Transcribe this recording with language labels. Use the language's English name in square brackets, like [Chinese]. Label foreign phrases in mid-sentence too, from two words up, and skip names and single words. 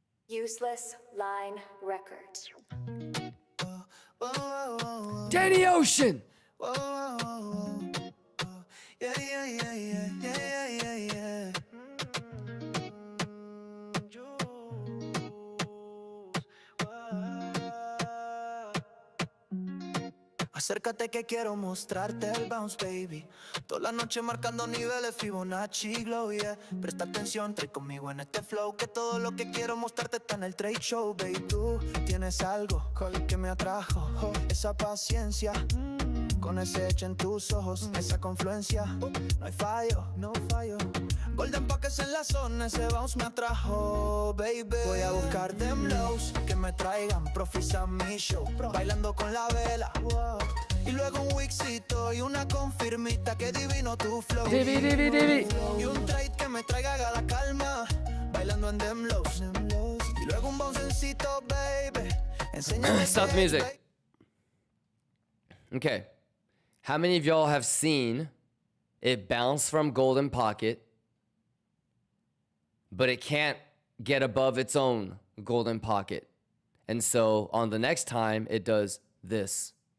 [English] Useless Line Records. Danny Ocean. Yeah, yeah, yeah, yeah, yeah, yeah, yeah. [Spanish] Acércate que quiero mostrarte el [English] bounce, baby. [Spanish] Toda la noche marcando niveles Fibonacci Glow, yeah. Presta atención, trae conmigo en este flow, que todo lo que quiero mostrarte está en el [English] trade show, [Spanish] baby. Tú tienes algo que me atrajo, esa paciencia, con ese edge en tus ojos, esa confluencia. No hay fallo, no fallo. Golden Pockets en la zona, ese bounce me atrajo, baby. Voy a buscar [English] them lows [Spanish] que me traigan profits a mi show, bailando con la vela. Y luego un WEEXito y una confirmita, que divino tu flow. Y un trade que me traiga a la calma, bailando en [English] them lows. [Spanish] Y luego un bouncecito, baby. Enséñame. [English] Stop the music. Okay. How many of y'all have seen it bounce from Golden Pocket, but it can't get above its own Golden Pocket? And so on the next time, it does this.